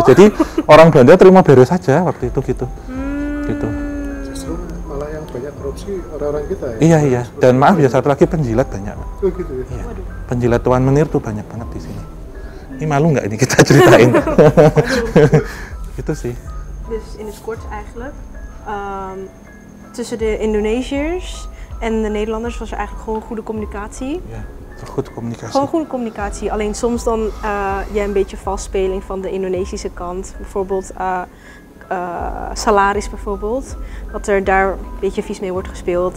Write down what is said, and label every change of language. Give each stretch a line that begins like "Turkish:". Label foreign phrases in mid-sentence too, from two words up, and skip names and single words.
Indonesian: Jadi orang Belanda terima beres saja waktu itu gitu. Gitu. Justru malah yang banyak korupsi orang-orang kita ya. Iya. Dan maaf ya, satu lagi penjilat banyak. Oh gitu ya. Iya. Penjilat Tuan Menir tuh banyak banget di sini. Ini malu nggak ini kita ceritain? Itu sih.
Dutch: Dus in het kort eigenlijk, tussen de Indonesiërs en de Nederlanders was er eigenlijk gewoon goede communicatie. Ja, goede communicatie. Gewoon goede communicatie, alleen soms dan een beetje vastspeling van de Indonesische kant. Bijvoorbeeld salaris bijvoorbeeld, dat er daar een beetje vies mee wordt gespeeld.